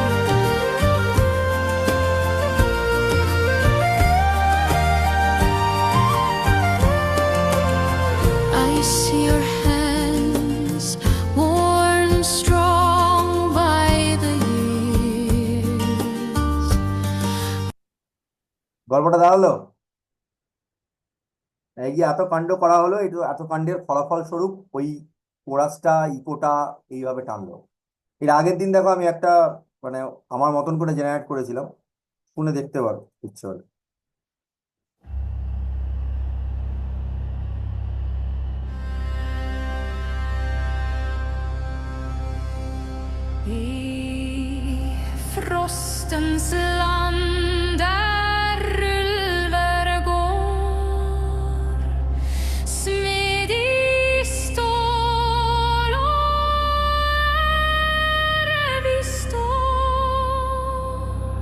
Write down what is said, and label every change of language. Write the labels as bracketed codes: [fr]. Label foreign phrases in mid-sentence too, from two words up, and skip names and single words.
[en] I see your hands worn strong by the years. [bn] গল্পটা দাঁড়ালো। এই যে এত কাণ্ড করা হলো, এটা এত কাণ্ডের ফলাফল স্বরূপ ওই কোরাসটা ইকোটা এইভাবে টানলো। এর আগের দিন দেখো আমি একটা মানে আমার মতন করে জেনারেট করেছিলাম, শুনে দেখতে পারো ইচ্ছে হলে। [sv] I frostens land där ulvar går, smed i stål och vi står.